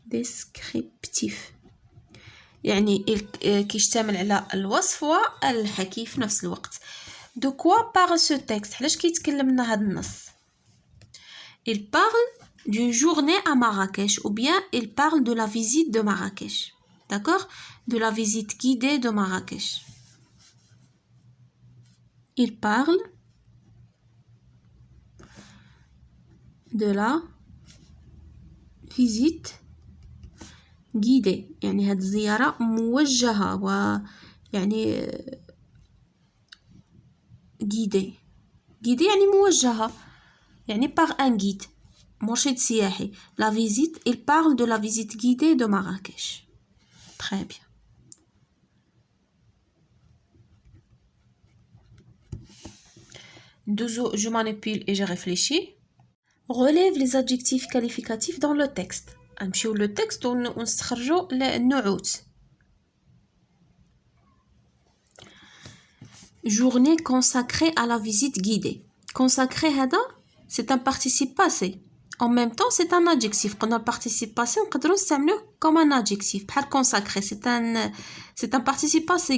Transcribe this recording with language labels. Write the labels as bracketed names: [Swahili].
[Arabic] descriptif يعني كيشتمل على الوصف والحكي في نفس الوقت. [French] de quoi parle ce texte؟ [Arabic] علاش كيتكلم لنا هذا النص؟ [French] il parle d'une journée à Marrakech ou bien il parle de la visite de Marrakech. d'accord. de la visite guidée de Marrakech. il parle de la visite guidée [Arabic] يعني هاد الزيارة موجهة ويعني guidée يعني موجهة يعني par un guide مرشد سياحي. [French] la visite il parle de la visite guidée de Marrakech. très bien. je manipule et je réfléchis. relève les adjectifs qualificatifs dans le texte. [Arabic] نمشيو لو تكست ونستخرجوا النعوت. [French] journée consacrée à la visite guidée. consacré هذا c'est un participe passé. en même temps c'est un adjectif. قلنا participe passé [Arabic] نقدروا نستعملوه [French] comme un adjectif بحال consacré c'est un participe passé.